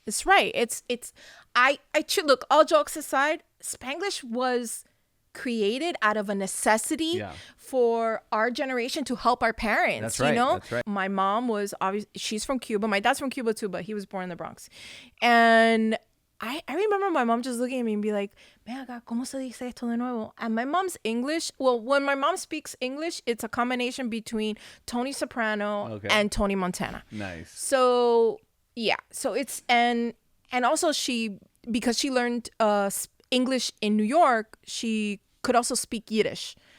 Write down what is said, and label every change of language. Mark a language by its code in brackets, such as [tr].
[en] It's right. I look, all jokes aside, Spanglish was created out of a necessity for our generation to help our parents. That's right, You know, that's right. My mom was obviously, she's from Cuba. My dad's from Cuba too, but he was born in the Bronx. And I remember my mom just looking at me and be like, [es] "Ven acá, ¿cómo se dice esto de nuevo?" [en] And my mom's English, well, when my mom speaks English, it's a combination between Tony Soprano and Tony Montana. Nice. So yeah, so it's and also because she learned English in New York, she could also speak Yiddish